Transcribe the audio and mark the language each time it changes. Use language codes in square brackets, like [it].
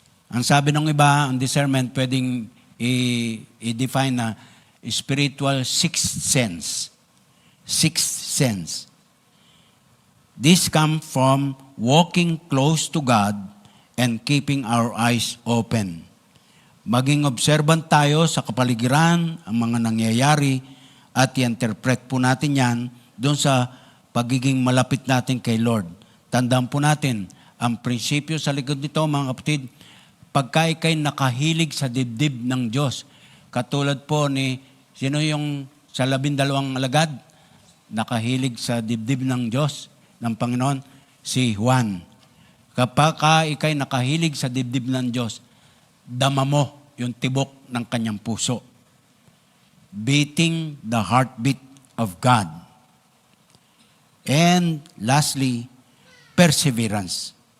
[tl] Ang sabi ng iba, ang discernment pwedeng i-define na [en] spiritual sixth sense. Sixth sense. This comes from walking close to God and keeping our eyes open. [tl] Maging observant tayo sa kapaligiran, ang mga nangyayari, at i-interpret po natin yan doon sa pagiging malapit natin kay Lord. Tandaan po natin, ang prinsipyo sa likod nito, mga kapatid, pagka ikay nakahilig sa dibdib ng Diyos, katulad po ni, sino yung sa 12 alagad, nakahilig sa dibdib ng Diyos, ng Panginoon, si Juan. Kapag ikay nakahilig sa dibdib ng Diyos, dama mo yung tibok ng kanyang puso. [en] Beating the heartbeat of God. And lastly, perseverance.